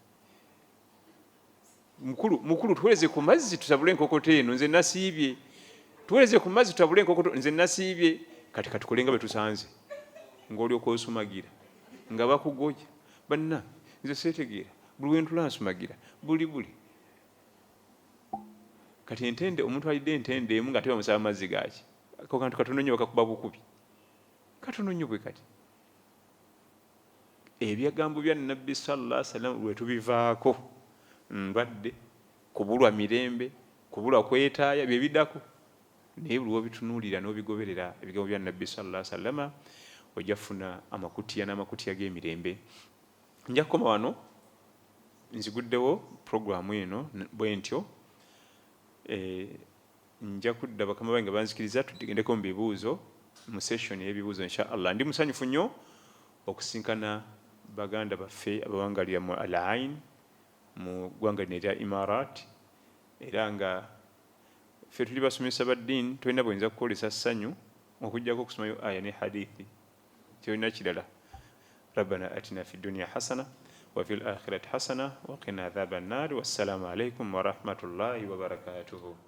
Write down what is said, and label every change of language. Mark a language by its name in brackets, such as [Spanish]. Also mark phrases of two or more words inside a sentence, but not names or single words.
[Ganda] mukulu tuweereze ku mazzi tutabule enkokoto eno nze nasiibye tuweereze ku mazzi tutabule enkokoto nze nasiibye kati katukole nga bwe tusanze ng'olyoka osumagira nga bakugoja banna nze seetegeera buli wentula nsumagira buli kati entende omuntu alidde entende emu nga tebamusaba amazzi gaaki ako kantu katono nnyo bakakuba bukubi katono nnyo bwe kati ebyagambo bya nabbi [Arabic] صلى الله عليه وسلم [Ganda] lwe tubivaako ndwadde kubulwa mirembe kubulwa kwetaaya bye biddako naye buli wobitunuulira n'obigoberera ebigambo bya nabbi [Arabic] صلى الله عليه وسلم [Ganda] ojja kufuna amakutiya n'amakutiya g'emirembe. Nja kukoma wano nziguddewo puroguramu eno bwe ntyo. Nja kudda bakama bange banzikiriza tugendeko mu bibuuzo mu session y'ebibuuzo [Arabic] إن شاء الله. [Ganda] Ndi musanyufu nnyo okusinkana baganda baffe abawangalira mu Al-Ain mu ggwanga lino erya Imarat, era nga ffe tuli basomesa ba ddiini tolina bwenza kukolesa ssanyu okujjako okusomayo aya ne hadithi, tolina kirala. [Arabic] ربنا آتنا في الدنيا حسنة وفي الآخرة حسنة وقنا عذاب النار. والسلام عليكم ورحمة الله وبركاته.